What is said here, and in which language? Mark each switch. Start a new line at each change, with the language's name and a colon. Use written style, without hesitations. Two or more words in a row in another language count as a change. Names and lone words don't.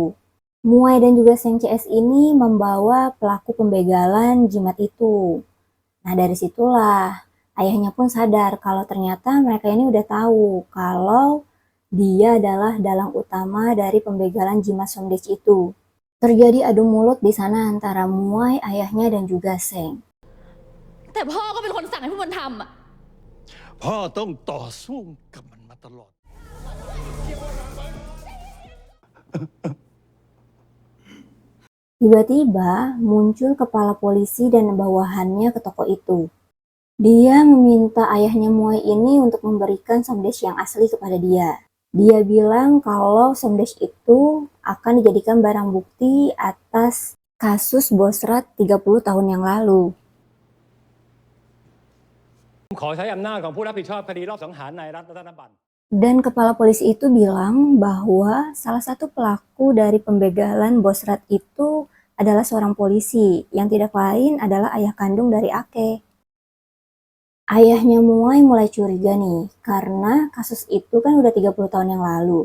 Indonesian: Muai dan juga Seng CS ini membawa pelaku pembegalan jimat itu. Nah, dari situlah ayahnya pun sadar kalau ternyata mereka ini udah tahu kalau dia adalah dalang utama dari pembegalan jimat somdej itu. Terjadi adu mulut di sana antara Muai, ayahnya dan juga Seng.
Thai: แต่พ่อก็เป็นคนสั่งให้พวกมันทำอะ พ่อต้องต่อสู้กับมันมาตลอด
Indonesian: Tiba-tiba muncul kepala polisi dan bawahannya ke toko itu. Dia meminta ayahnya Muai ini untuk memberikan somdej yang asli kepada dia. Dia bilang kalau somdej itu akan dijadikan barang bukti atas kasus Bosrat 30 tahun yang lalu.
Thai: ขอใช้อำนาจของผู้รับผิดชอบคดีรอบสังหารนายรัตนบัณฑ์
Indonesian: Dan kepala polisi itu bilang bahwa salah satu pelaku dari pembegalan Bosrat itu adalah seorang polisi yang tidak lain adalah ayah kandung dari Ake. Ayahnya Muai mulai curiga nih, karena kasus itu kan udah 30 tahun yang lalu.